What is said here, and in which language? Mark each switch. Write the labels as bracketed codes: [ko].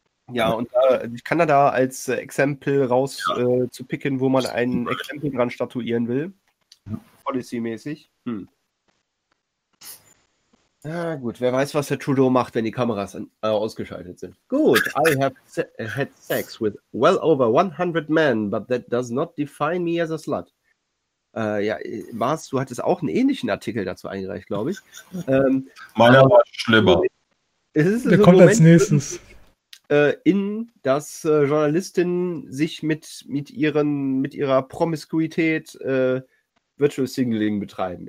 [de] Ja, und Kanada als Exempel raus zu picken, wo man ein Exempel dran statuieren will. Ja. Policy-mäßig. Na gut, wer weiß, was der Trudeau macht, wenn die Kameras ausgeschaltet sind. Gut, [en] I have had sex with well over 100 men, but that does not define me as a slut. [de] Du hattest auch einen ähnlichen Artikel dazu eingereicht, glaube ich. Meiner war schlimmer. Es ist der so kommt Moment, als nächstes. Dass Journalistinnen sich mit ihrer Promiskuität Virtual Signaling betreiben.